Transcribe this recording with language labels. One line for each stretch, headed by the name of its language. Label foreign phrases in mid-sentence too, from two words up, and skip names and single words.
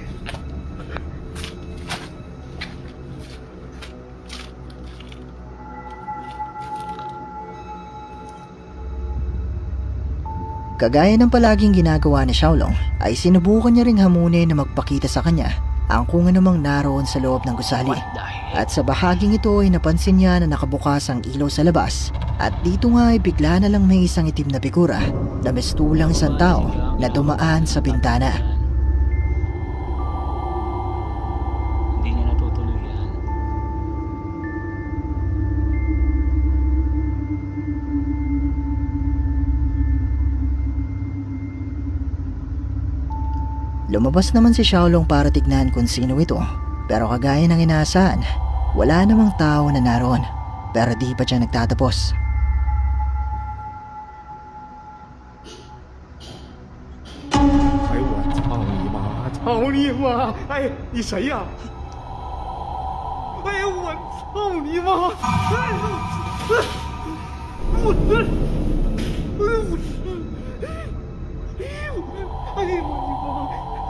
Filipino: Kagaya ng palaging ginagawa ni Xiaolong, ay sinubukan niya ring hamunin na magpakita sa kanya ang kung anumang naroon sa loob ng gusali.
English: What the heck?
Filipino: At sa bahaging ito ay napansin niya na nakabukas ang ilaw sa labas. At dito nga ay bigla na lang may isang itim na figura na mistulang isang tao na dumaan sa bintana. Hindi niya natutuloy yan. Lumabas naman si Xiaolong para tignan kung sino ito. Pero kagaya ng inaasahan, wala namang tao na naroon. Pero di pa siya nagtatapos.
Chinese: 哎我操你妈！操你妈！哎，你谁呀？哎呀我操你妈！哎我哎呀我的妈！